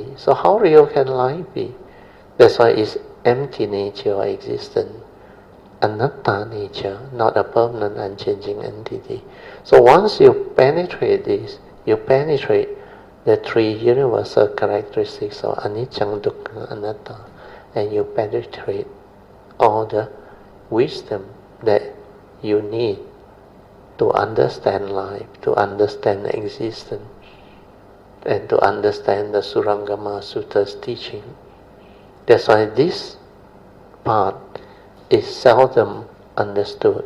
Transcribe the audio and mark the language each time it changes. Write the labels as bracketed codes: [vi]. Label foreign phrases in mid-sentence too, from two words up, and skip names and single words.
[en] So how real can life be? That's why it's empty nature or existence, anatta nature, not a permanent unchanging entity. So once you penetrate this, you penetrate the three universal characteristics of [pi] anicca, dukkha, anatta, [en] and you penetrate all the wisdom that you need to understand life, to understand existence, and to understand the Surangama Sutra's teaching. That's why this part is seldom understood.